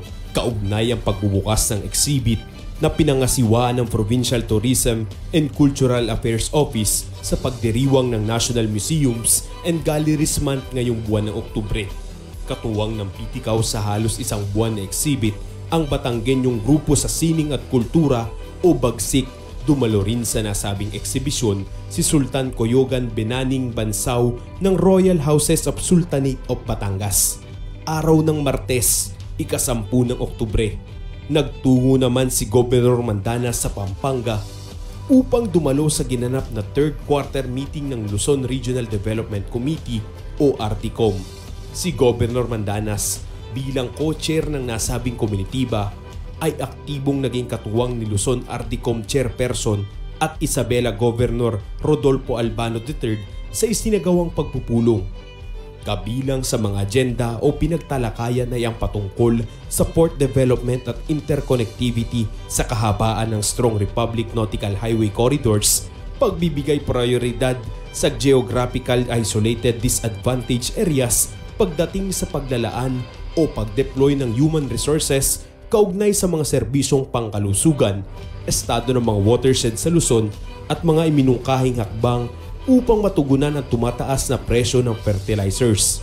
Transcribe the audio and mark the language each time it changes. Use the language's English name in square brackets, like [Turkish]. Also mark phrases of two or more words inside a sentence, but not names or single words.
[Filipino] Kaugnay ang pagbubukas ng exhibit na pinangasiwaan ng Provincial Tourism and Cultural Affairs Office sa pagdiriwang ng National Museums and Galleries Month ngayong buwan ng Oktubre. Katuwang ng pitikaw sa halos isang buwan na exhibit, ang Batanggenyong Grupo sa Sining at Kultura o BAGSIK, dumalo rin sa nasabing eksibisyon si Sultan Coyogan Benaning Bansaw ng Royal Houses of Sultanate of Batangas. Araw ng Martes, ika-10 ng Oktubre, nagtungo naman si Governor Mandanas sa Pampanga upang dumalo sa ginanap na [English] third quarter meeting [Filipino] ng Luzon Regional Development Committee o RTCOM. Si Governor Mandanas bilang co-chair ng nasabing komunitiba ay aktibong naging katuwang ni Luzon RTCOM Chairperson at Isabela Governor Rodolfo Albano III sa isinagawang pagpupulong. Kabilang sa mga agenda o pinagtalakayan ay ang patungkol sa [English] port development [Filipino] at interconnectivity sa kahabaan ng Strong Republic Nautical Highway Corridors, pagbibigay prioridad sa [English] geographical isolated disadvantaged areas [Filipino] pagdating sa paglalaan o pagdeploy ng [English] human resources [Filipino] kaugnay sa mga serbisyong pangkalusugan, estado ng mga watershed sa Luzon at mga iminungkahing hakbang upang matugunan ang tumataas na presyo ng fertilizers.